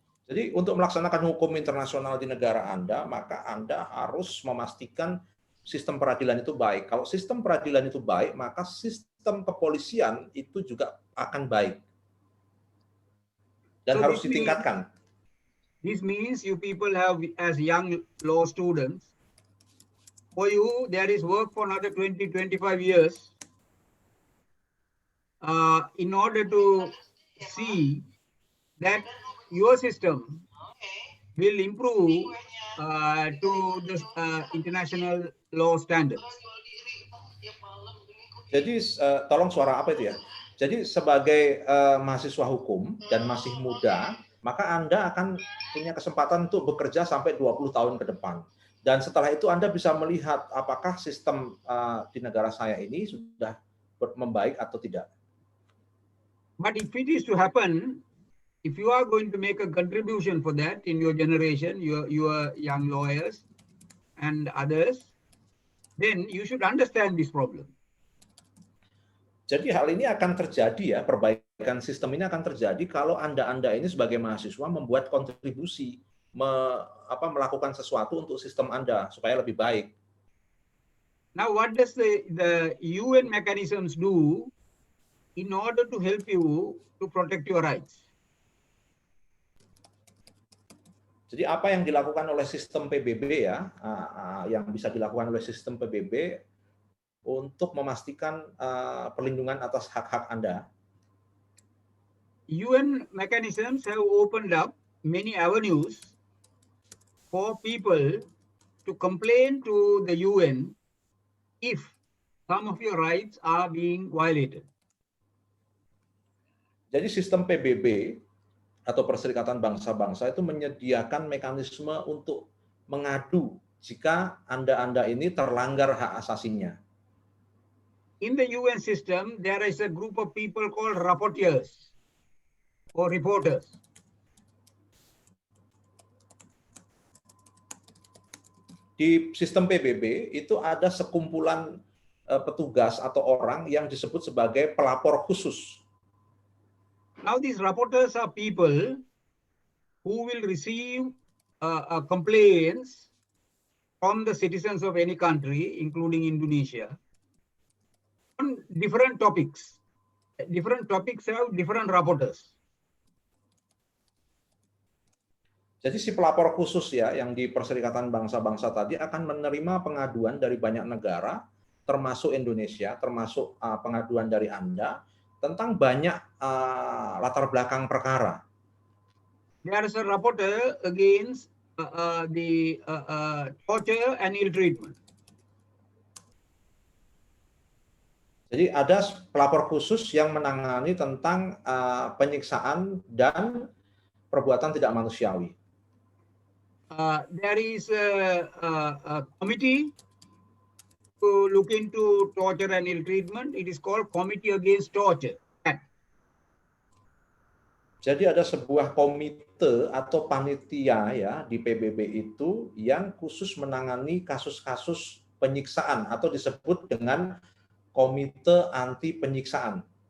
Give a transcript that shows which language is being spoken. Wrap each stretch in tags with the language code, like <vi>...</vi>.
<id>Jadi untuk melaksanakan hukum internasional di negara Anda, maka Anda harus memastikan sistem peradilan itu baik. Kalau sistem peradilan itu baik, maka sistem kepolisian itu juga akan baik. Dan</id> <en>So</en> <id>harus ditingkatkan.</id> <en>This means you people have, as young law students, for you, there is work for another 20-25 years in order to see that your system will improve to the international law standards.</en> <id>Jadi tolong suara apa itu ya? Jadi sebagai mahasiswa hukum dan masih muda, maka Anda akan punya kesempatan untuk bekerja sampai 20 tahun ke depan. Dan setelah itu Anda bisa melihat apakah sistem di negara saya ini sudah membaik atau tidak.</id> <en>But if it is to happen, if you are going to make a contribution for that in your generation, your young lawyers and others, then you should understand this problem.</en> <id>Jadi hal ini akan terjadi ya, perbaikan sistem ini akan terjadi kalau Anda ini sebagai mahasiswa membuat kontribusi, melakukan sesuatu untuk sistem Anda supaya lebih baik.</id> <en>Now, what does the UN mechanisms do in order to help you to protect your rights?</en> <id>Jadi apa yang dilakukan oleh sistem PBB ya, yang bisa dilakukan oleh sistem PBB untuk memastikan perlindungan atas hak-hak Anda?</id> <en>UN mechanisms have opened up many avenues for people to complain to the UN if some of your rights are being violated.</en> <id>Jadi sistem PBB atau Perserikatan Bangsa-Bangsa itu menyediakan mekanisme untuk mengadu jika Anda ini terlanggar hak asasinya.</id> <en>In the UN system, there is a group of people called rapporteurs or reporters.</en> <id>Di sistem PBB itu ada sekumpulan petugas atau orang yang disebut sebagai pelapor khusus.</id> <en>Now these rapporteurs are people who will receive complaints from the citizens of any country, including Indonesia, on different topics. Different topics have different rapporteurs.</en> <id>Jadi si pelapor khusus ya yang di Perserikatan Bangsa-Bangsa tadi akan menerima pengaduan dari banyak negara, termasuk Indonesia, termasuk pengaduan dari Anda, tentang banyak latar belakang perkara.</id> <en>There is a rapporteur against the torture and ill treatment.</en> <id>Jadi ada pelapor khusus yang menangani tentang penyiksaan dan perbuatan tidak manusiawi.</id> <en>There is a committee to look into torture and ill treatment. It is called Committee Against Torture.</en> <id>Jadi ada sebuah komite atau panitia ya di PBB itu yang khusus menangani kasus-kasus penyiksaan atau disebut dengan Komite Anti Penyiksaan.</id>